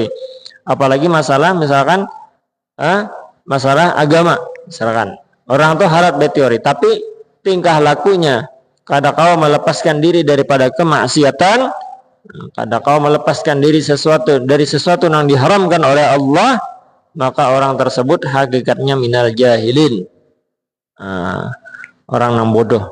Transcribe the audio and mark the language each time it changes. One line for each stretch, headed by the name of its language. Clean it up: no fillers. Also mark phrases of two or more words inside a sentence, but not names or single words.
Banjar: Apalagi misalkan masalah agama, misalkan orang tuh harat berteori,
Indonesian: tapi tingkah lakunya kadang-kala melepaskan diri daripada kemaksiatan, kadang-kala melepaskan diri dari sesuatu yang diharamkan oleh Allah, maka orang tersebut hakikatnya
Arabic: minal jahilin,
Indonesian: orang yang bodoh.